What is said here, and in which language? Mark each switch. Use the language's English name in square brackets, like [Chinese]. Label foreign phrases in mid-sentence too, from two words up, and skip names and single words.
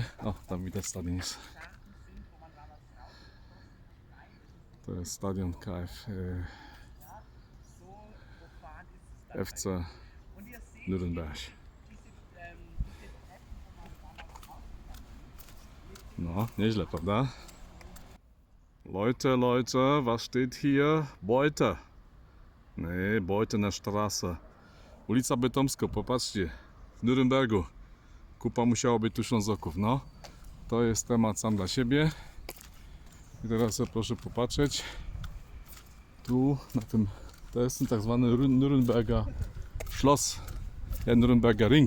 [Polish] O, tam widać stadion jest. To jest stadion FC Nürnberg. No, nieźle, prawda? [German] Leute, Leute, was steht hier? Beute. Nee, Beute na Straße. [Polish] Ulica Bytomska, popatrzcie. W Nürnbergu. Kupa musiało być tu Ślązoków, no. To jest temat sam dla siebie. I teraz sobie proszę popatrzeć. Tu na tym, to jest ten tak zwany Nürnberger Schloss, Nürnberger Ring.